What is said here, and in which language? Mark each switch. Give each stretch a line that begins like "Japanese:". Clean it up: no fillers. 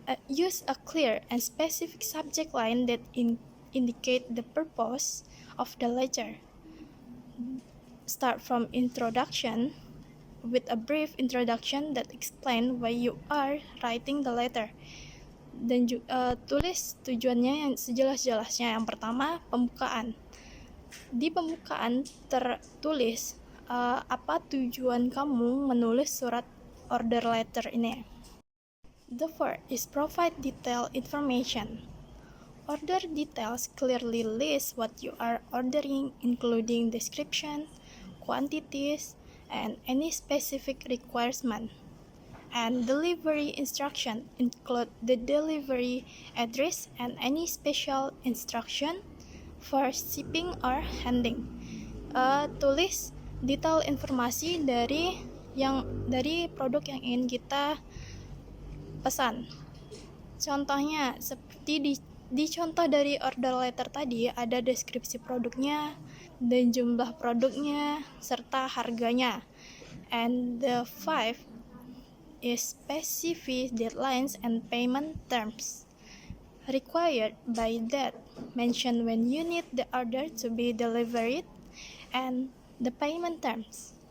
English: Use a clear and specific subject line that indicate the purpose of the letter. Start from introduction with a brief introduction that explain why you are writing the letter.
Indonesian: Dan tulis tujuannya yang sejelas-jelasnya. Yang pertama, pembukaan. Di pembukaan tertulis apa tujuan kamu menulis surat order letter ini.
English: The fourth is provide detailed information. Order details clearly list what you are ordering, including description, quantities, and any specific requirement. And delivery instruction include the delivery address and any special instruction for shipping or handling.
Indonesian: Tulis detail informasi dari produk yang ingin kita pesan. Contohnya seperti di contoh dari order letter tadi ada deskripsi produknya dan jumlah produknya serta harganya.
English: And the five is specific deadlines and payment terms required by that. Mention when you need the order to be delivered and the payment terms.